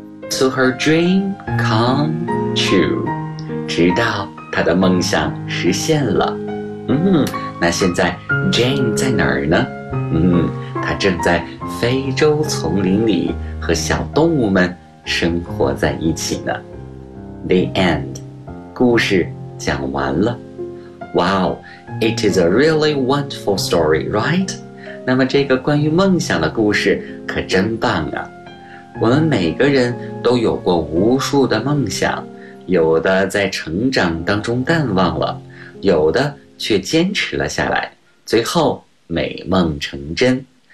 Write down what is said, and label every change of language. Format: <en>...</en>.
<en>To her dream come true,</en> <zh>直到她的梦想实现了。那现在 Jane 在哪儿呢？她正在非洲丛林里和小动物们生活在一起呢。</zh> <en>The end.</en> <zh>故事讲完了。</zh> <en>Wow, it is a really wonderful story, right?</en> <zh>那么这个关于梦想的故事可真棒啊。我们每个人都有过无数的梦想，有的在成长当中淡忘了，有的却坚持了下来，最后美梦成真。</zh>